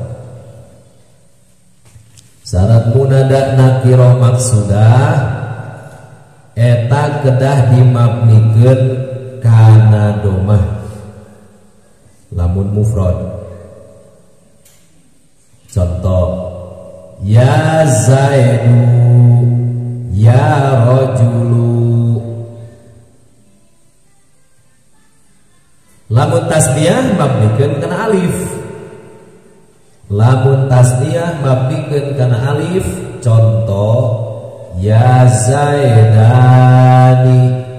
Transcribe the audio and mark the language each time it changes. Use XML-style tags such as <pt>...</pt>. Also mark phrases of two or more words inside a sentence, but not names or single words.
<su>Syarat</su> <ar>منادى نكرة مقصودة</ar> <su>eta kedah dimabnikeun kana domah lamun mufrad.</su> <ar>Contoh يا زيد يا رجل.</ar> <su>Lamun tasniyah mabnikeun kana alif. Lamun tasniyah mabnikeun kana alif.</su> <ar>Contoh يا زيدان.</ar>